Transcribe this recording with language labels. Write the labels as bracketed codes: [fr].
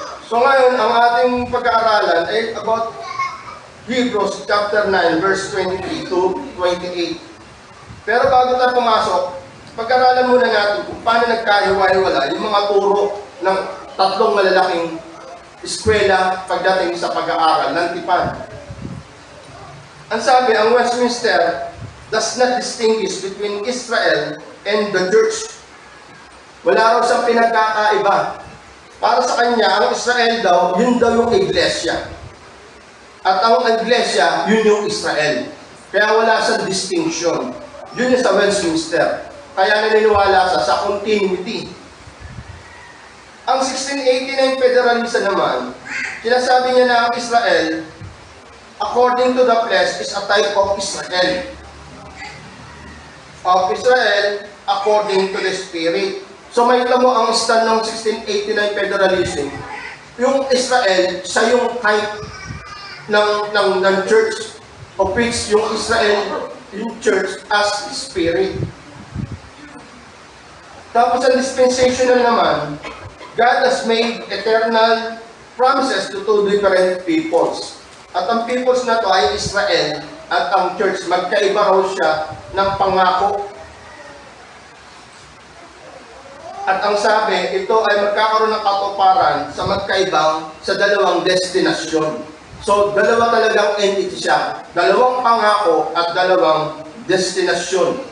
[tl] So ngayon, ang ating pag-aaralan ay about Hebrews chapter 9, verse 23 to 28. Pero bago tayo pumasok, pag-aaralan muna natin kung paano nagkahiwa-hiwala yung mga turo ng tatlong malalaking eskwela pagdating sa pag-aaral ng tipan. Ang sabi, ang [en] Westminster does not distinguish between Israel and the church. [tl] Wala raw siyang pinagkakaiba. Para sa kanya, ang Israel daw, yun daw yung iglesia. At ang iglesia, yun yung Israel. Kaya wala siyang distinction. Yun yung sa Westminster. Kaya naniniwala sa continuity. Ang 1689 Federalista naman, sinasabi niya na ang Israel, [en] according to the flesh, is a type of Israel. Of Israel, according to the Spirit. [tl] So may mo ang [en] stand ng 1689 Federalism. [tl] Yung Israel, siya yung type ng church, of which yung Israel, yung church as Spirit. Tapos ang dispensational naman, [en] God has made eternal promises to two different peoples. [tl] At ang peoples na to ay Israel at ang church, magkaiba raw siya ng pangako. At ang sabi, ito ay magkakaroon ng katuparan sa magkaibang sa dalawang destinasyon. So, dalawa talagang entity siya. Dalawang pangako at dalawang destinasyon.